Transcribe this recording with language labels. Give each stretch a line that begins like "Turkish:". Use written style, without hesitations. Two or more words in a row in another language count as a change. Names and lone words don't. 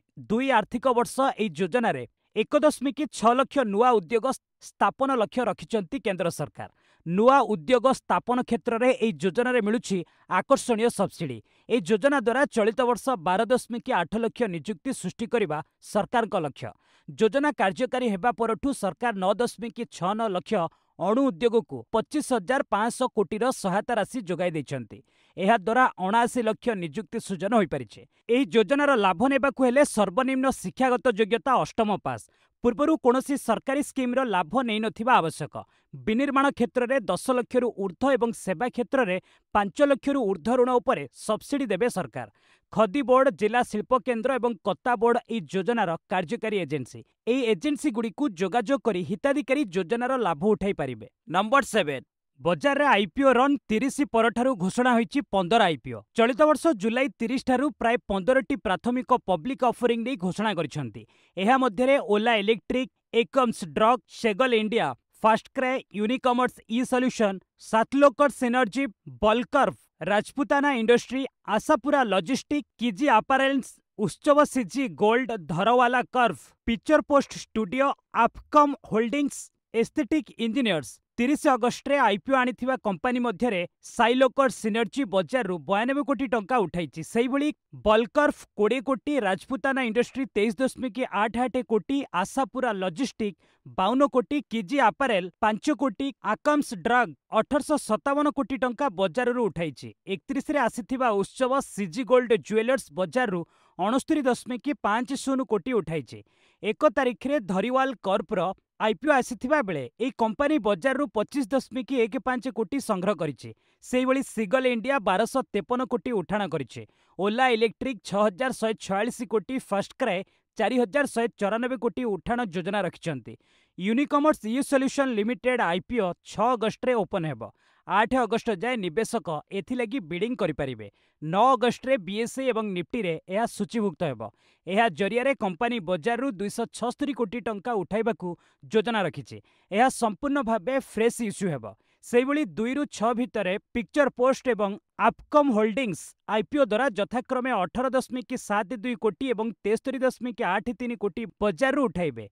Odia: 2 ଆର୍ଥିକ ବର୍ଷ ଏହି ଯୋଜନାରେ 1.6 ଲକ୍ଷ ନୂଆ ଉଦ୍ୟୋଗ ସ୍ଥାପନ ଲକ୍ଷ୍ୟ ରଖିଛନ୍ତି କେନ୍ଦ୍ର ସରକାର। ନୂଆ ଉଦ୍ୟୋଗ ସ୍ଥାପନ କ୍ଷେତ୍ରରେ ଏହି ଯୋଜନାରେ ମିଳୁଛି ଆକର୍ଷଣୀୟ ସବସିଡି। ଏହି ଯୋଜନା ଦ୍ୱାରା ଚଳିତ ବର୍ଷ 12.8 ଲକ୍ଷ ନିଯୁକ୍ତି ସୃଷ୍ଟି କରିବା ସରକାରଙ୍କ ଲକ୍ଷ୍ୟ। ଯୋଜନା କାର୍ଯ୍ୟକାରୀ ହେବା ପରଠୁ ସରକାର 9.69 ଲକ୍ଷ ଅଣୁ ଉଦ୍ୟୋଗକୁ 25,500 କୋଟିର ସହାୟତା ରାଶି ଯୋଗାଇ ଦେଇଛନ୍ତି। ଏହା ଦ୍ୱାରା 79 ଲକ୍ଷ ନିଯୁକ୍ତି ସୃଜନ ହୋଇ ପାରିଛି। ଏହି ଯୋଜନାର ଲାଭ ନେବାକୁ ହେଲେ ସର୍ବନିମ୍ନ ଶିକ୍ଷାଗତ ଯୋଗ୍ୟତା 8ମ ପାସ। ପୂର୍ବରୁ କୌଣସି ସରକାରୀ ସ୍କିମର ଲାଭ ନେଇ ନଥିବା ଆବଶ୍ୟକ। ବିନିର୍ମାଣ କ୍ଷେତ୍ର ମେଁ 10 ଲକ୍ଷ ଟ ଊର୍ଦ୍ଧ୍ୱ ଏବଂ ସେବା କ୍ଷେତ୍ର ମେଁ 5 ଲକ୍ଷ ଟ ଊର୍ଦ୍ଧ୍ୱ ଋଣ ଉପରେ ସବସିଡି ଦେବେ ସରକାର। ଖଦି ବୋର୍ଡ, ଜିଲ୍ଲା ଶିଳ୍ପ କେନ୍ଦ୍ର ଏବଂ କତ୍ତା ବୋର୍ଡ ଏହି ଯୋଜନାର କାର୍ଯ୍ୟକାରୀ ଏଜେନ୍ସି। ଏହି ଏଜେନ୍ସିଗୁଡ଼ିକୁ ଯୋଗାଯୋଗ କରି ହିତାଧିକାରୀ ଯୋଜନାର ଲାଭ ଉଠାଇ ପାରିବେ। ନମ୍ବର 7 ବଜାରରେ ଆଇପିଓ ରନ 30 ପରଠାରୁ ଘୋଷଣା ହୋଇଛି 15 ଆଇପିଓ। ଚଳିତ ବର୍ଷ ଜୁଲାଇ 30 ଠାରୁ ପ୍ରାୟ 15ଟି ପ୍ରାଥମିକ
English: public offering
Odia: ନେଇ ଘୋଷଣା କରିସାରିଛନ୍ତି। ଏହା ମଧ୍ୟରେ ଓଲା ଇଲେକ୍ଟ୍ରିକ, ଏକମ୍ସ ଡ୍ରଗ, ଶେଗଲ ଇଣ୍ଡିଆ, ଫାଷ୍ଟକ୍ରାଏ, ୟୁନିକମର୍ସ ଇ ସଲ୍ୟୁସନ, ସାତଲୋକର ସିନର୍ଜି, ବଲକର୍ଭ, ରାଜପୁତାନା ଇଣ୍ଡଷ୍ଟ୍ରି, ଆଶାପୁରା ଲଜିଷ୍ଟିକ, କିଜି ଆପାରେଲ୍ସ, ଉତ୍ସବ ସିଜି ଗୋଲ୍ଡ, ଧରୱାଲା କର୍ଭ, ପିକଚର ପୋଷ୍ଟ ଷ୍ଟୁଡିଓ, ଆପକମ ହୋଲ୍ଡିଂସ, ଏସ୍ଥେଟିକ ଇଞ୍ଜିନିୟର୍ସ। 30 ଅଗଷ୍ଟରେ ଆଇପିଓ ଆଣିଥିବା କମ୍ପାନୀ ମଧ୍ୟରେ ସାଇଲୋକର ସିନର୍ଜି ବଜାରରୁ 92 କୋଟି ଟଙ୍କା ଉଠାଇଛି। ସେହିଭଳି ବଲକର୍ଫ 20 କୋଟି, ରାଜପୁତାନା ଇଣ୍ଡଷ୍ଟ୍ରି 23.88 କୋଟି, ଆଶାପୁରା ଲଜିଷ୍ଟିକ 52 କୋଟି, କିଜି ଆପାରେଲ 5 କୋଟି, ଆକମ୍ସ ଡ୍ରଗ 1857 କୋଟି ଟଙ୍କା ବଜାରରୁ ଉଠାଇଛି। 31ରେ ଆସିଥିବା ଉତ୍ସବ ସିଜି ଗୋଲ୍ଡ ଜୁଏଲର୍ସ ବଜାରରୁ 69.50 କୋଟି ଉଠାଇଛି। 1 ତାରିଖରେ ଧରିୱାଲ କର୍ପର ଆଇପିଓ ଆସିଥିବା ବେଳେ ଏହି କମ୍ପାନୀ ବଜାରରୁ 25.15 କୋଟି ସଂଗ୍ରହ କରିଛି। ସେହିଭଳି ସିଗଲ ଇଣ୍ଡିଆ 1253 କୋଟି ଉଠାଣ କରିଛି। ଓଲା ଇଲେକ୍ଟ୍ରିକ 6146 କୋଟି, ଫାଷ୍ଟକ୍ରାଏ 4194 କୋଟି ଉଠାଣ ଯୋଜନା ରଖିଛନ୍ତି। ୟୁନିକମର୍ସ ଇ ସଲ୍ୟୁସନ ଲିମିଟେଡ ଆଇପିଓ 6 ଅଗଷ୍ଟରେ ଓପନ ହେବ। 8 ଅଗଷ୍ଟ ଯାଏ ନିବେଶକ ଏଥିଲାଗି ବିଡିଂ କରିପାରିବେ। 9 ଅଗଷ୍ଟରେ ବିଏସଇ ଏବଂ ନିଫ୍ଟିରେ ଏହା ସୂଚୀଭୁକ୍ତ ହେବ। ଏହା ଜରିଆ କମ୍ପାନୀ ବଜାରରୁ 276 କୋଟି ଟଙ୍କା ଉଠାଇବାକୁ ଯୋଜନା ରଖିଛି। ଏହା ସମ୍ପୂର୍ଣ୍ଣ ଭାବେ
English: fresh issue
Odia: ହେବ। ସେହିଭଳି 2 ରୁ 6 ଭିତରେ ପିକଚର ପୋଷ୍ଟ ଏବଂ ଆପକମ ହୋଲ୍ଡିଂସ ଆଇପିଓ ଦ୍ୱାରା ଯଥାକ୍ରମେ 18.72 କୋଟି ଏବଂ 73.83 କୋଟି ବଜାରରୁ ଉଠାଇବେ।